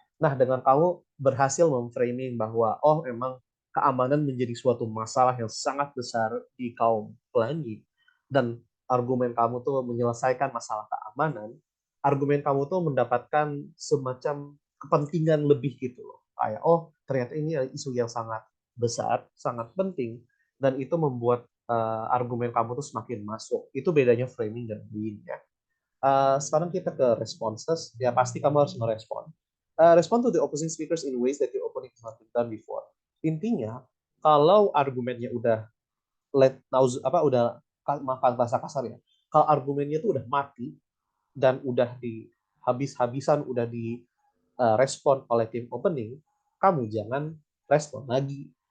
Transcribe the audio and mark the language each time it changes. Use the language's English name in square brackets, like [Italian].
[Indonesian] Nah, dengan kamu berhasil memframing bahwa oh emang keamanan menjadi suatu masalah yang sangat besar di kaum pelangi, dan argumen kamu tuh menyelesaikan masalah keamanan, argumen kamu tuh mendapatkan semacam kepentingan lebih gitu loh. Kayak oh ternyata ini isu yang sangat besar, sangat penting, dan itu membuat argumen kamu tuh semakin masuk. Itu bedanya framing dan being ya. Sekarang kita ke responses. Ya pasti kamu harus merespon. [English] Respond to the opposing speakers in ways that your opponent has not done before. [Indonesian] Intinya, kalau argumennya udah apa udah maafkan bahasa kasar ya. Kalau argumennya tuh udah mati dan udah di habis-habisan udah di respon oleh tim opening, kamu jangan respon lagi.